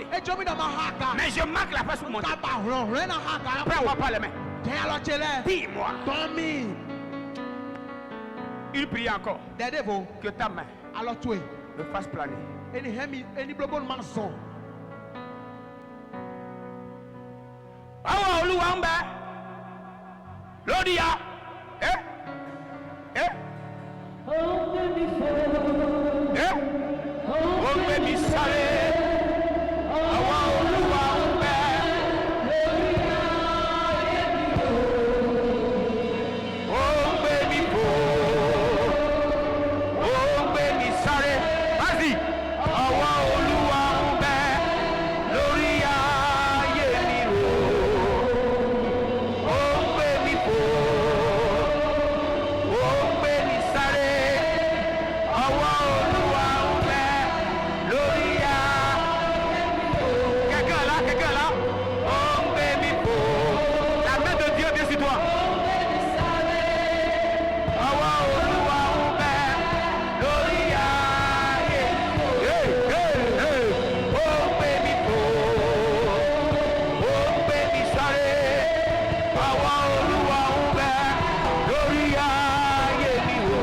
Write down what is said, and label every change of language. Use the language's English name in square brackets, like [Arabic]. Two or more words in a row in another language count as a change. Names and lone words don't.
[French] Mais je manque la force pour monter. Prends-moi par les mains. Dis-moi. Il prie encore. Que ta main me fasse planer. [Yoruba] Awa Olúwa ń bẹ lórí ya. Ó gbé mi sáré. Awa Olúwa ń bẹ lórí ya. Ó gbé mi fò. Ó gbé mi sáré. [French] Vas-y. [Yoruba] Awa Olúwa ń bẹ lórí ayé mi o. Ó gbé mi fò. Ó gbé mi sáré. Awa Olúwa ń bẹ lórí ayé mi o. [French] Quelqu'un là. [Yoruba] Ó gbé mi fò. [French] La main de Dieu vient sur toi. [Yoruba] Awa Olúwa ń bẹ lórí ayé mi o. Ó gbé mi fò. Ó gbé mi sáré. Awa Olúwa ń bẹ lórí ayé mi o.